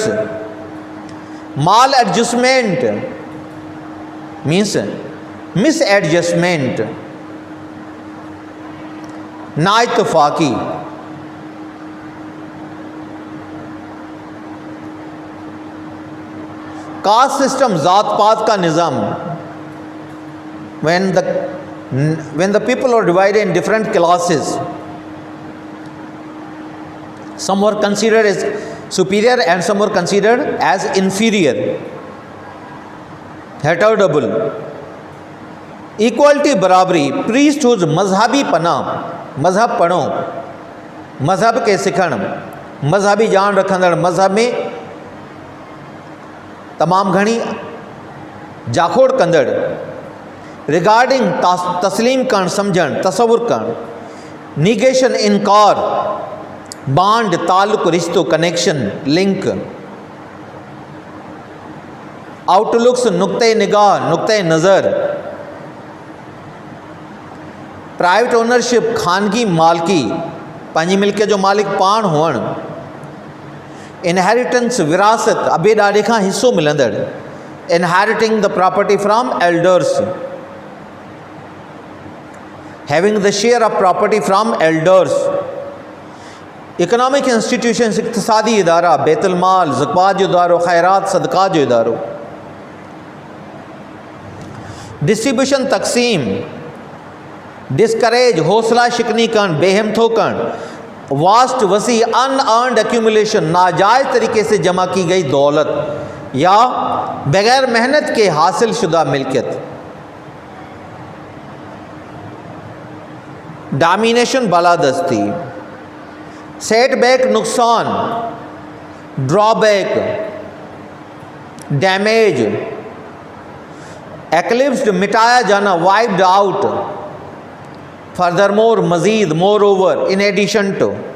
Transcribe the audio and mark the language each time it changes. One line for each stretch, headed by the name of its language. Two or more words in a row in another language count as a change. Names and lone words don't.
English: Mal adjustment means mis adjustment.
Sindhi: नाइतफाकी।
English: caste system,
Urdu: ذات پات کا نظام.
English: when the people are divided in different classes, some were considered as superior and some were considered as inferior. Heterodoble. Equality,
Sindhi: बराबरी। priesthood, मजहबी पनाह, मजहब पढ़ो, मजहब के सिखण, मजहबी जान रखंदड़, मजहब में तमाम घणी जाखोड़ कंदड़। रिगार्डिंग, तस्लीम करण, समझण, तसवुर करण। निगेशन, इनकार। बांड, ताल्लुक, रिश्तो,
English: connection, link.
Sindhi: आउटलुक्स, नुक्ते निगाह, नुक्ते नज़र।
English: private ownership,
Sindhi: खानगी मालिकी, पंहिंजी मिल्कियत जो मालिक पाण हुअणु। इनहेरिटेंस विरासत अबे ॾाॾे खां हिस्सो मिलंदड़,
English: Inheriting the property from elders, having the share of property from elders. economic institutions
Sindhi: इक़्तिसादी इदारा, बैतुल माल, ज़कात जो इदारो, खैरात सदक़ात जो इदारो। डिस्ट्रीब्यूशन तक़सीम, डिस्करेज हौसला शिकनी करण, बेहिम्मतो करण।
Urdu: वास्ट वसी
English: unearned accumulation,
Urdu: ناجائز طریقے سے جمع کی گئی دولت یا بغیر محنت کے حاصل شدہ ملکیت.
English: डोमिनेशन बालादस्ती, सेटबैक नुकसान, drawback, damage, eclipsed
Urdu: مٹایا جانا,
English: wiped out, furthermore मजीद, moreover, in addition to.